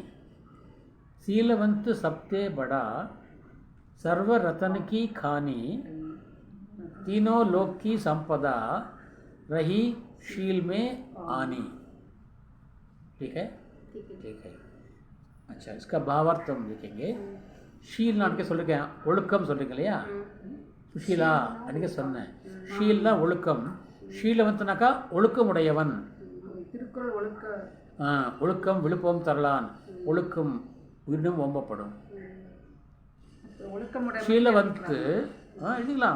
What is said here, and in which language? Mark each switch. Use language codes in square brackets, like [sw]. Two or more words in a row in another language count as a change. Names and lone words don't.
[hi] शीलवंत सबसे बड़ा. सर्व रतन की खानी. तीनों लोक की संपदा रही शील में आनी. ठीक है. अच्छा, इसका भावार्थ हम देखेंगे. [ta] ஷீல் நான் சொல்லிருக்கேன், ஒழுக்கம் சொல்லிருக்கேன் இல்லையா? சுஷீலா அன்றைக்கி சொன்னேன். ஷீல்னா ஒழுக்கம். ஷீலவந்தனாக்கா ஒழுக்கமுடையவன். திருக்குறள் ஒழுக்கம் விழுப்பம் தரலான். ஒழுக்கம் உயிரினும் ஓம்பப்படும். ஷீலவந்து எழுதிக்கலாம்.